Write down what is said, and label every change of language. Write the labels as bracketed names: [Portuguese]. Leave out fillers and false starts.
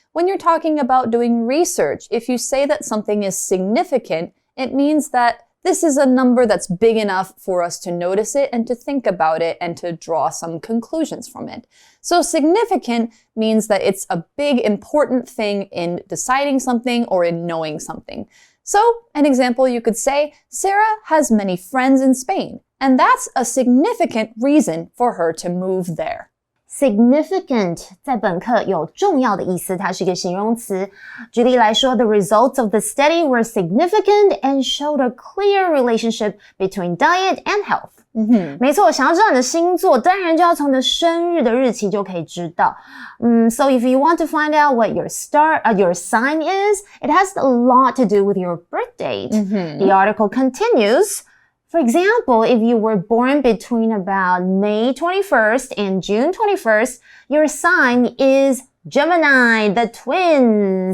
[English] When you're talking about doing research, if you say that something is significant, it means that this is a number that's big enough for us to notice it and to think about it and to draw some conclusions from it. So significant means that it's a big, important thing in deciding something or in knowing something. So, an example you could say, Sarah has many friends in Spain, and that's a significant reason for her to move there. [Chinese] Significant 在本课有重要的意思，它是一个形容词。举例来说 [English] ，The results of the study were significant and showed a clear relationship between diet and health. [Chinese] 没错，想要知道你的星座，当然就要从你的生日的日期就可以知道。 [English] So if you want to find out what your sign is, it has a lot to do with your birth date. The article continues. For example, if you were born between about May 21st and June 21st, your sign is Gemini, the twins.